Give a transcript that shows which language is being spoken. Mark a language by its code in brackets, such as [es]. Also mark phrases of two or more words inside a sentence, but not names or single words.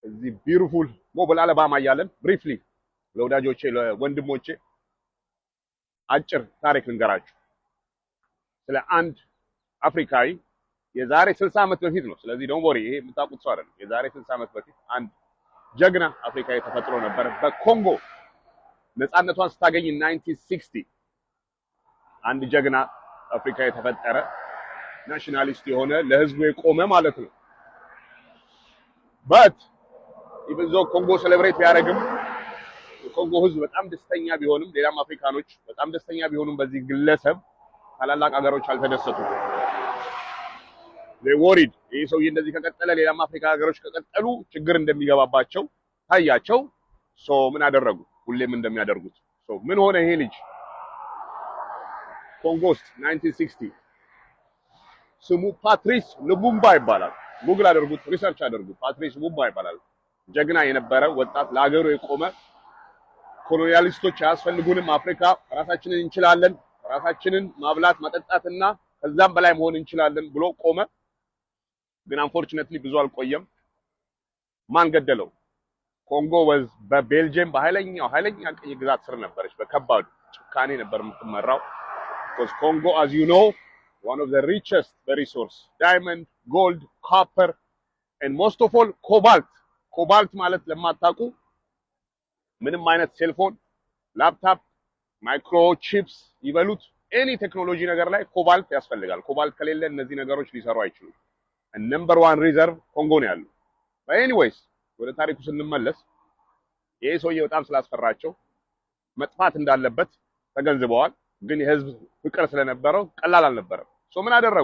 [am] እዚህ [en] beautiful mobile [am] አለባማ ያለን ብሪፍሊ ለወዳጆቼ ለወንድሞቼ አጭር ታሪክ ልንገራችሁ ስለ አንድ አፍሪካዊ የዛሬ 60 ዓመት በፊት ነው። ስለዚህ [en] don't worry [am] ይሄ የምታውቁት ሰው አይደለም። የዛሬ 60 ዓመት በፊት አንድ ጀግና አፍሪካዊ ተፈጥሮ ነበር። በኮንጎ ነፃነቷን ስታገኝ 1960 አንድ ጀግና አፍሪካዊ ተፈጠረ። ናሽናሊስት የሆነ ለህዝቡ የቆመ ማለት ነው። [en] but even though Congo celebrate [am] ቢያደርግም የኮንጎ ህዝብ በጣም ደስተኛ ቢሆንም ሌላም አፍሪካኖች በጣም ደስተኛ ቢሆኑም በዚህ ግለሰብ ታላላቅ ሀገሮች አልተደሰቱም። [en] they worried [am] ይሄ ሰውዬ እንደዚህ ከቀጠለ ሌላም አፍሪካ ሀገሮች ከቀጠሉ ችግር እንደሚገባባቸው ታያቸው። ሶ ምን አደረጉ? ሁሌም እንደሚያደርጉት ሶ ምን ሆነ? ይሄ ልጅ ኮንጎ ውስጥ 1960 ስሙ ፓትሪስ ሉሙምባ ይባላል። ጉግል አድርጉት፣ ሪሰርች አድርጉት። ፓትሪስ ሉሙምባ ይባላል። ጀግና የነበረ ወጣት ለሀገሩ የቆመ ኮሎኒያሊስቶች አያስፈልጉንም፣ አፍሪካ ራሳችንን እንችላለን፣ ራሳችንን ማብላት ማጠጣትና ከዛም በላይ መሆን እንችላለን ብሎ ቆመ። ግን አንፎርቹኔትሊ ብዙ አልቆየም። ማን ገደለው? ኮንጎ ወዝ በቤልጅየም ኃይለኛ ቅኝ ግዛት ስር ነበረች። በከባዱ ጭካኔ ነበር የምትመራው። [en] because Congo as you know one of the richest resource diamond, gold, copper and most of all cobalt [am] ማለት ለማታውቁ ምንም አይነት ሴልፎን፣ ላፕቶፕ፣ ማይክሮቺፕስ ይበሉት [en] any technology [am] ነገር ላይ ኮባልት ያስፈልጋል። ኮባልት ከሌለ እነዚህ ነገሮች ሊሰሩ አይችሉም። [en] number 1 reserve [am] ኮንጎ ነው ያለው። ኤኒዌይስ ወደ ታሪኩ ስንመለስ ይሄ ሰውዬ በጣም ስላስፈራቸው መጥፋት እንዳለበት ተገንዝበዋል። ግን የህዝብ ፍቅር ስለነበረው ቀላል አልነበረም። ሶ ምን አደረጉ?